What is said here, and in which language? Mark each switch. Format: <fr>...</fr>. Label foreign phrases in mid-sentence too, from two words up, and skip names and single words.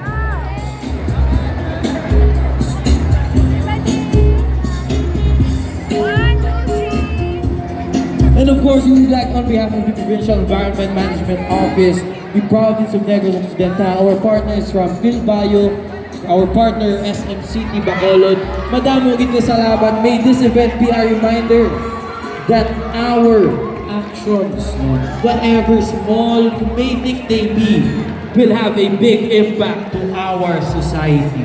<en>And of course, we would like on behalf of the Provincial Environment Management Office, the Province of Negros Occidental, our partners from Philbayo, our partner SMCT Bacolod,</en> <hil>madamong salamat.</hil> <en>May this event be a reminder that our actions, whatever small you may think they be, will have a big impact to our society.</en>